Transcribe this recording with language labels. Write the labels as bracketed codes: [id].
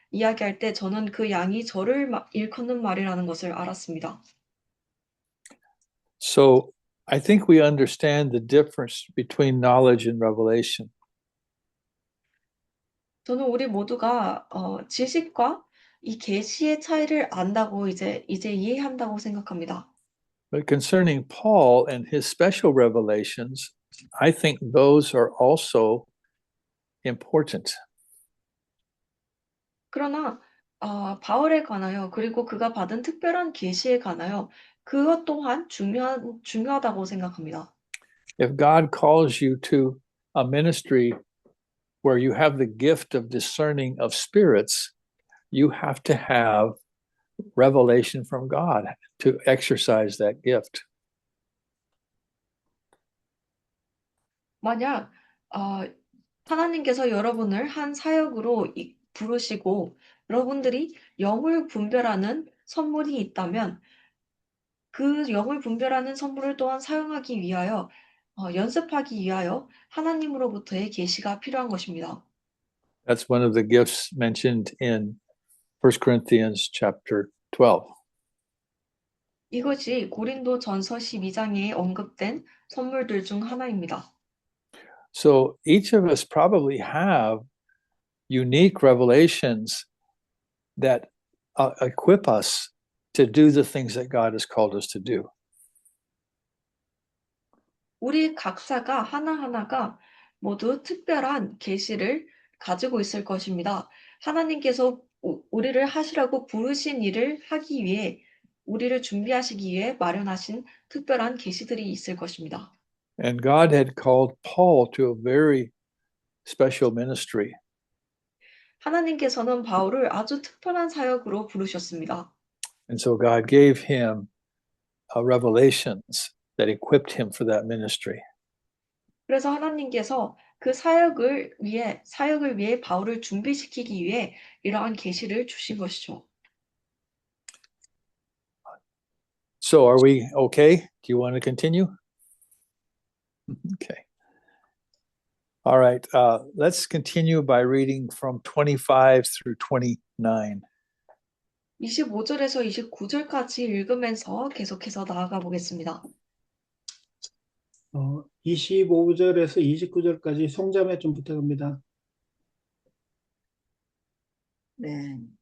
[ko] 이야기할 때 저는 그 양이 저를 일컫는 말이라는 것을 알았습니다. [en] So I think we understand the difference between knowledge and revelation. [ko] 저는 우리 모두가 지식과 이 계시의 차이를 안다고 이제 이해한다고 생각합니다. [en] But concerning Paul and his special revelations, I think those are also important. [ko] 그러나 바울에 관하여 그리고 그가 받은 특별한 계시에 관하여 그것 또한 중요하다고 생각합니다. [en] If God calls you to a ministry where you have the gift of discerning of spirits, you have to have revelation from God to exercise that gift. [ko] 만약 하나님께서 여러분을 한 사역으로 부르시고 여러분들이 영을 분별하는 선물이 있다면 그 영을 분별하는 선물을 또한 사용하기 위하여 연습하기 위하여 하나님으로부터의 계시가 필요한 것입니다. [en] That's one of the gifts mentioned in 1 Corinthians chapter 12. [ko] 이것이 고린도전서 12장에 언급된 선물들 중 하나입니다. [en] So each of us probably have unique revelations that equip us to do the things that God has called us to do. [ko] 우리 각자가 하나하나가 모두 특별한 계시를 가지고 있을 것입니다. 하나님께서 우리를 하시라고 부르신 일을 하기 위해 우리를 준비하시기 위해 마련하신 특별한 계시들이 있을 것입니다. [en] And God had called Paul to a very special ministry. [ko] 하나님께서는 바울을 아주 특별한 사역으로 부르셨습니다. [en] And so God gave him revelations that equipped him for that ministry. [ko] 그래서 하나님께서 그 사역을 위해 바울을 준비시키기 위해 이러한 계시를 주신 것이죠. [en] So are we okay? Do you want to continue? Okay. All right. Let's continue by reading from 25 through 29. [ko] 25절에서 29절까지 읽으면서 계속해서 나아가 보겠습니다. 25절에서 29절까지 송자매 좀 부탁합니다. 네.